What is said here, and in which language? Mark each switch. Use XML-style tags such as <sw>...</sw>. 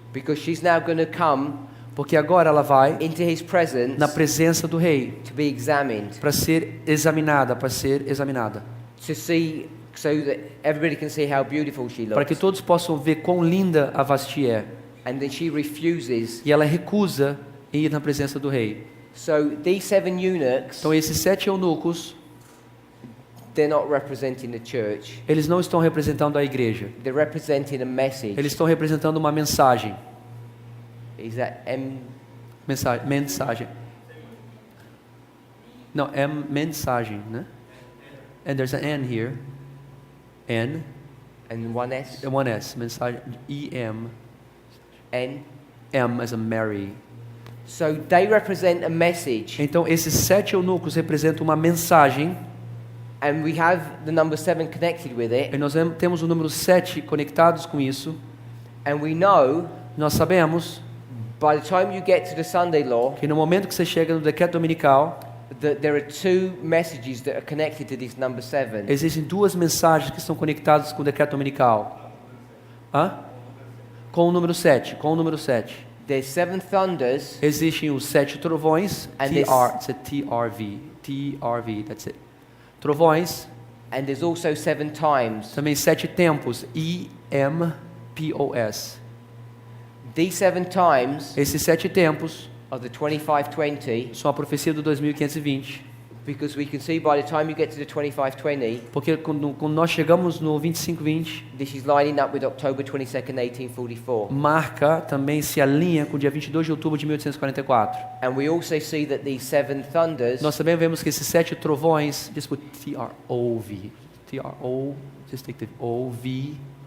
<en>because she's now going to come</en> <pt>porque agora ela vai</pt> <en>into his presence</en> <pt>na presença do rei</pt> <en>to be examined,</en> <pt>para ser examinada,</pt> <en>to see, so that everybody can see how beautiful she</en> <pt>para que</pt> <en>looks.</en> <pt>todos possam ver quão linda a Vasti é.</pt> <en>And then she refuses.</en> <pt>E ela recusa ir na presença do rei.</pt> <en>So these 7 eunuchs,</en> <pt>Então esses 7 eunucos,</pt> <en>they're not representing the church.</en> <pt>eles não estão representando a igreja.</pt> <en>They're representing a message.</en> <pt>Eles estão representando uma mensagem.</pt> <en>Is that</en> <pt>Mensagem. Não, é mensagem, né?</pt> <en>And there's an N here.</en> <pt>N.</pt> <en>and one S? One S. Mensagem. E-M. N. M as a Mary. So they represent a message,</en> <pt>Então esses 7 eunucos representam uma mensagem.</pt> <en>and we have the number 7 connected with it,</en> <pt>E nós temos o número 7 conectados com isso.</pt> <en>and we know</en> <pt>Nós sabemos</pt> <en>by the time you get to the Sunday law</en> <pt>que no momento que você chega no decreto dominical,</pt> <en>that there are 2 messages that are connected to this number 7.</en> <pt>existem 2 mensagens que estão conectadas com o decreto dominical. Hã? Com o número 7. Com o número 7.</pt> <en>There's 7 thunders,</en> <pt>Existem os 7 trovões.</pt> <en>And It's a TRV. TRV, that's it. Trovões. and there's also 7 times.</en> <pt>Também 7 tempos. EMPOS.</pt> <en>These 7 times</en> <pt>Esses 7 tempos</pt> <en>are the 2520,</en> <pt>são a profecia do 2520.</pt> <en>because we can see by the time you get to the 2520,</en> <pt>Porque quando nós chegamos no 2520,</pt> <en>this is lining up with October 22nd, 1844.</en> <pt>marca também se alinha com o dia 22 de outubro de 1844.</pt> <en>And we also see that these 7 thunders</en> <pt>Nós também vemos que esses 7 trovões,</pt> <en>just put TROV, TRO, just take the OVOES.</en>